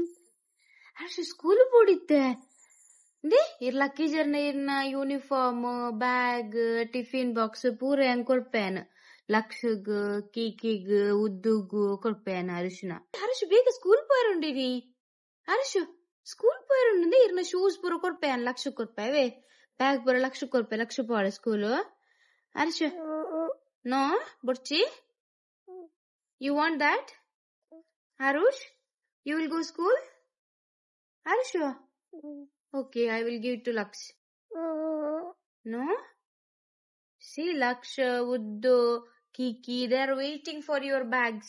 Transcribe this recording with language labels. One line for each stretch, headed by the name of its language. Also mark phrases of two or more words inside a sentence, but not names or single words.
Tulu: ಹರ್ಷು ಸ್ಕೂಲ್ ಪೋಡಿತ್ತೆ ಲಕ್ಕಿ ಜರ್ನ ಇರ್ನ
English: uniform bag tiffin box
Tulu: ಪೂರ ಹೆಂಗ್ ಕೊಡ್ಪೇನ್ ಲಕ್ಷಗ್ ಕೀಕಿಗ್ ಉದ್ದುಗು ಕೊಡ್ಪೇನ್ ಹರ್ಷನ ಹರ್ಷು ಬೇಗ ಸ್ಕೂಲ್ ಪೋಯರುಂಡಿರಿ ಹರ್ಷು ಸ್ಕೂಲ್ ಪೋಯರುಂಡಿ ಇರ್ನ ಶೂಸ್ ಪೂರ ಕೊಡ್ಪೇನ್ ಲಕ್ಷ ಕೊಡ್ಪೇವೆ ಬ್ಯಾಗ್ ಪೂರ ಲಕ್ಷ ಕೊಡ್ಪೆ ಲಕ್ಷ ಪೋಳೆ ಸ್ಕೂಲು ಹರ್ಷು ನೋ ಬೊಡ್ಚಿ
English: you want that
Tulu: ಹರುಷ್
English: you will go school
Tulu: ಹರ್ಷು
English: okay, I will give it to Laksh. No? See, Laksh, Uddu, Kiki, they are waiting for your bags.